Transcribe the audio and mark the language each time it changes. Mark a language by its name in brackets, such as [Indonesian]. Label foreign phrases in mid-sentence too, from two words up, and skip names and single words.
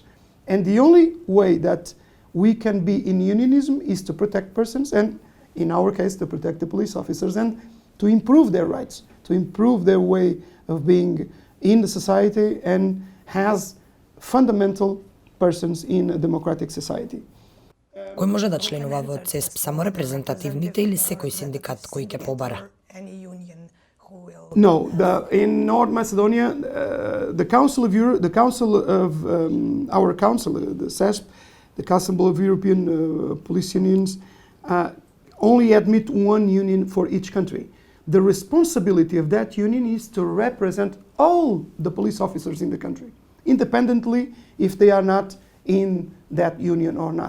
[English] And the only way that we can be in unionism is to protect persons, and in our case to protect the police officers, and to improve their rights, to improve their way of being in the society and has fundamental persons in a democratic society. [Macedonian] Кој може да членува во ЦЕСП, само репрезентативните или секој синдикат кој ќе побара? [English] No, in North Macedonia, the Council of Europe, the CESP, the Council of European Police Unions, only admit one union for each country. The responsibility of that union is to represent all the police officers in the country, independently if they are not in that union or not.